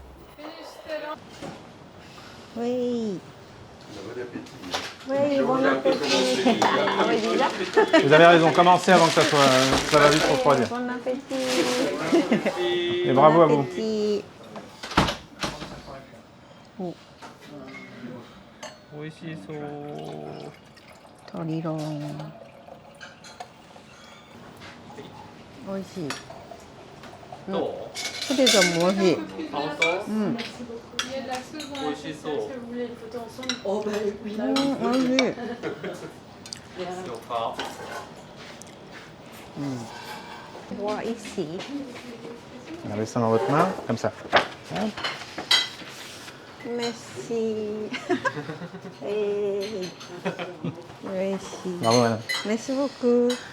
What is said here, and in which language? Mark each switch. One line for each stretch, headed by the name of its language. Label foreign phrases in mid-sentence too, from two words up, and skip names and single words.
French: Oui. Oui, bon appétit. Ah oui, déjà. Vous avez raison, commencez avant que ça va vite refroidir. Bon appétit. Et bravo à vous. Appétit. Toriro.
Japanese: Oishii. ポテトも美味しい。
French: Il y a de la sauce dans la sauce. Est-ce que vous voulez les photos ensemble? Oh bah oui. 美味しい。Bois ici. Gardez ça dans votre main, comme ça. Hop. Merci. Hey. Merci. Bravo, madame. Merci beaucoup.